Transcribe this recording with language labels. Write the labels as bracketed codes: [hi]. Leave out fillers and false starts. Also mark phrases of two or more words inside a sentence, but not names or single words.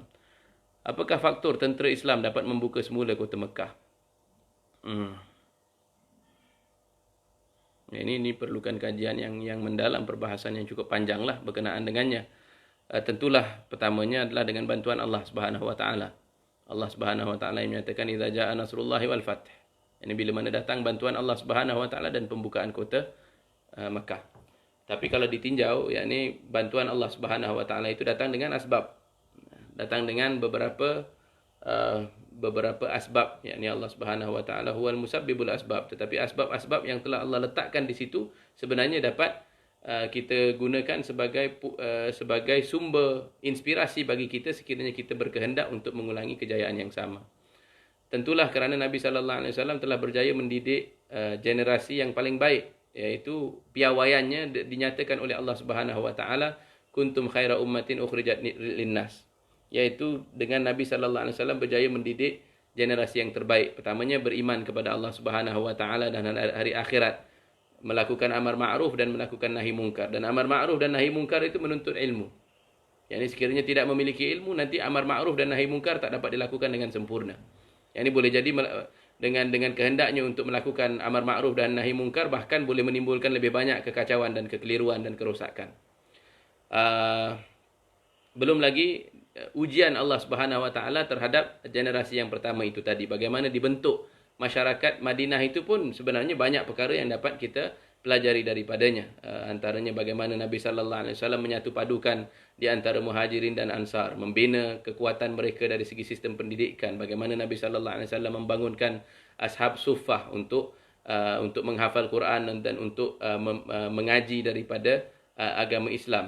[ms] Apakah faktor tentera Islam dapat membuka semula kota Mekah? Ini perlukan kajian yang mendalam, perbahasan yang cukup panjang lah berkenaan dengannya. Tentulah pertamanya adalah dengan bantuan [ar] الله سبحانه وتعالى. الله سبحانه وتعالى [ms] yang menyatakan [ar] إذا جاء نصر الله والفتح. [ms] Ini bila mana datang bantuan [ar] الله سبحانه وتعالى [ms] dan pembukaan kota Mekah. Tapi kalau ditinjau, yakni bantuan [ar] الله سبحانه وتعالى [ms] itu datang dengan asbab. Datang dengan beberapa asbab, yakni [ar] الله سبحانه وتعالى هو مسبب الأسباب. [ms] Tetapi asbab-asbab yang telah Allah letakkan di situ sebenarnya dapat kita gunakan sebagai sumber inspirasi bagi kita sekiranya kita berkehendak untuk mengulangi kejayaan yang sama. Tentulah kerana Nabi [ar] صلى الله عليه وسلم [ms] telah berjaya mendidik generasi yang paling baik, iaitu piawaiannya dinyatakan oleh [ar] الله سبحانه وتعالى كنتم خير أمة أخرجت للناس, [ms] iaitu dengan Nabi [ar] صلى الله عليه وسلم [ms] berjaya mendidik generasi yang terbaik. Pertamanya beriman kepada [ar] الله سبحانه وتعالى [ms] dan hari akhirat, melakukan amar ma'ruf dan melakukan nahi mungkar. Dan amar ma'ruf dan nahi mungkar itu menuntut ilmu. Yang sekiranya tidak memiliki ilmu, nanti amar ma'ruf dan nahi mungkar tak dapat dilakukan dengan sempurna. Yang ini boleh jadi dengan kehendaknya untuk melakukan amar ma'ruf dan nahi mungkar, bahkan boleh menimbulkan lebih banyak kekacauan dan kekeliruan dan kerosakan. Belum lagi ujian [ar] الله سبحانه وتعالى [ms] terhadap generasi yang pertama itu tadi. Bagaimana dibentuk masyarakat Madinah itu pun sebenarnya banyak perkara yang dapat kita pelajari daripadanya. Antaranya bagaimana Nabi [ar] صلى الله عليه وسلم [ms] menyatu padukan di antara Muhajirin dan Ansar, membina kekuatan mereka dari segi sistem pendidikan. Bagaimana Nabi [ar] صلى الله عليه وسلم [ms] membangunkan ashab suffah untuk menghafal Quran dan untuk mengaji daripada agama Islam.